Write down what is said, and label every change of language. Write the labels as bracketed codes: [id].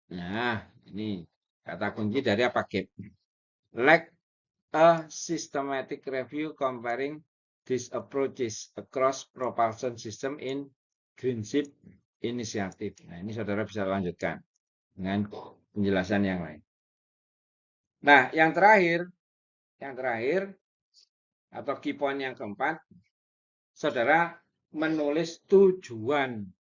[id] Nah, ini kata kunci dari apa gap? [en] Lack a systematic review comparing these approaches across propulsion system in Greenship Initiative. [id] Nah, ini saudara bisa lanjutkan dengan penjelasan yang lain. Nah, yang terakhir atau key point yang keempat, saudara menulis tujuan.